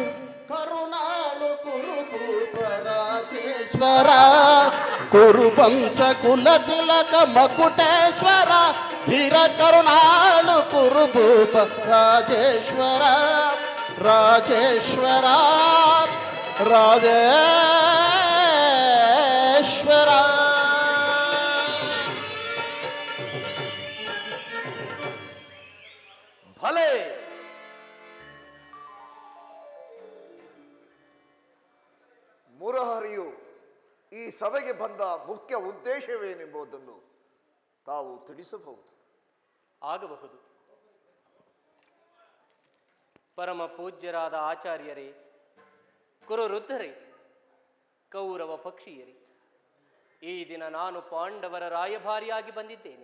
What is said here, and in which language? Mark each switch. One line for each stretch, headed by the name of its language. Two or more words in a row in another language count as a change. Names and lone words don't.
Kannada: ಕರುಣಾಳು ಕುರುಪರಾಜೇಶ್ವರ ಕುರುವಂಶ ಕುಲ ತಿಲಕ ಮಕುಟೇಶ್ವರ ಧೀರ ಕರುಣಾಳು ಕುರುಭೂಪ ರಾಜೇಶ್ವರ ರಾಜೇಶ್ವರ ರಾಜೇಶ್ವರ ಭಲೆ ಮುರಹರಿಯು ಈ ಸಭೆಗೆ ಬಂದ ಮುಖ್ಯ ಉದ್ದೇಶವೇನೆಂಬುದನ್ನು ತಾವು ತಿಳಿಸಬಹುದು. ಆಗಬಹುದು. ಪರಮ ಪೂಜ್ಯರಾದ ಆಚಾರ್ಯರೇ, ಕುರುವೃದ್ಧರೇ, ಕೌರವ ಪಕ್ಷೀಯರೇ, ಈ ದಿನ ನಾನು ಪಾಂಡವರ ರಾಯಭಾರಿಯಾಗಿ ಬಂದಿದ್ದೇನೆ.